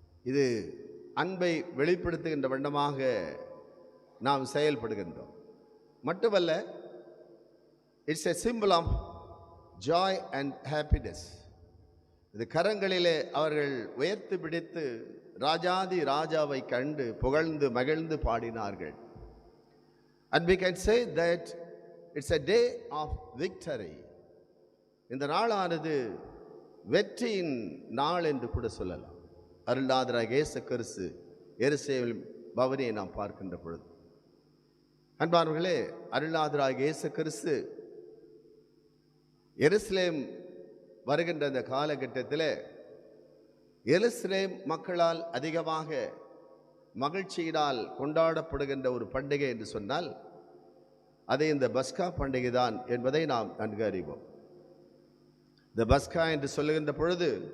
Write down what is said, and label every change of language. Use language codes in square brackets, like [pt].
[ta] இது அன்பை வெளிப்படுத்துகின்ற வண்ணமாக நாம் செயல்படுகின்றோம். மட்டுமல்ல, [en] It's a symbol of joy and happiness. [ta] இது கரங்களிலே அவர்கள் உயர்த்து பிடித்து ராஜாதி ராஜாவை கண்டு புகழ்ந்து மகிழ்ந்து பாடினார்கள். [en] And we can say that it's a day of victory. [ta] இந்த நாளானது வெற்றியின் நாள் என்று கூட சொல்லலாம். அருள்நாதராகிய இயேசு கிறிஸ்து எருசலேம் பவனியை நாம் பார்க்கின்ற பொழுது, அன்பானவர்களே, அருள்நாதராகிய இயேசு கிறிஸ்து எருசலேம் வருகின்ற அந்த காலகட்டத்தில் எருசலேம் மக்களால் அதிகமாக மகிழ்ச்சியினால் கொண்டாடப்படுகின்ற ஒரு பண்டிகை என்று சொன்னால் அது இந்த பஸ்கா பண்டிகை தான் என்பதை நாம் நன்கு அறிவோம். இந்த பஸ்கா என்று சொல்லுகின்ற பொழுது